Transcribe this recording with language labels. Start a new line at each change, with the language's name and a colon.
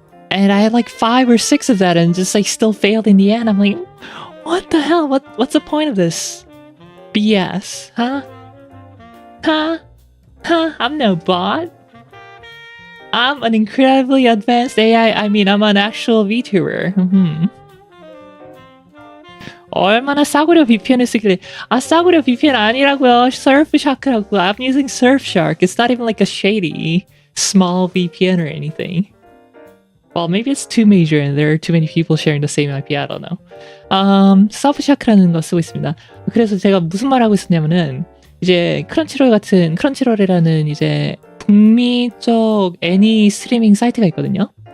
English: And I had like 5 or 6 of that and just like still failed in the end. I'm like, what the hell? What's the point of this BS? Huh? I'm no bot. I'm an incredibly advanced AI. I mean, I'm an actual VTuber.
Korean: 얼마나 싸구려 VPN을 쓰길래. 아, 싸구려 VPN 아니라고요. Surfshark라고.
English: I'm using Surfshark. It's not even like a shady small VPN or anything. Well, maybe it's too major and there are too many people sharing the same IP. I don't know.
Korean: Surfshark라는 거 쓰고 있습니다. 그래서 제가 무슨 말 하고 있었냐면은 이제 크런치롤이라는 이제 북미 쪽 애니 스트리밍 사이트가 있거든요.